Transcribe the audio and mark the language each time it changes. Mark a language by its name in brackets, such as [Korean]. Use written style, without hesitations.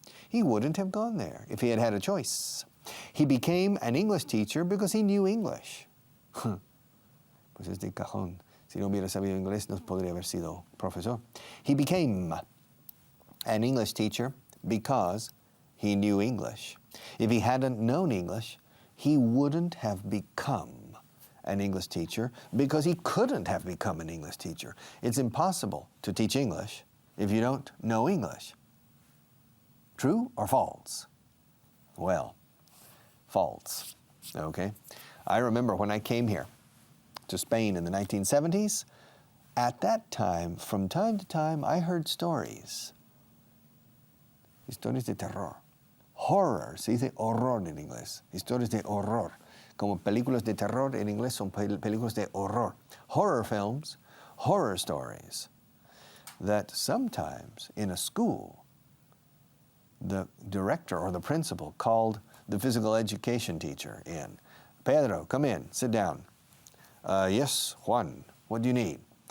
[English] He wouldn't have gone there if he had had a choice. He became an English teacher because he knew English. [Spanish] Pues es de cajón. Si no hubiera sabido inglés, no podría haber sido profesor. [English] He became an English teacher because he knew English. If he hadn't known English, he wouldn't have become an English teacher because he couldn't have become an English teacher. It's impossible to teach English if you don't know English. True or false? Well, false, okay? I remember when I came here to Spain in the 1970s, at that time, from time to time, I heard stories [Spanish] de terror. Horror, se dice horror en inglés. Historias de horror. Como películas de terror en inglés son películas de horror. [English] Horror films, horror stories that sometimes in a school, the director or the principal called the physical education teacher in. Pedro, come in, sit down. Yes, Juan, what do you need?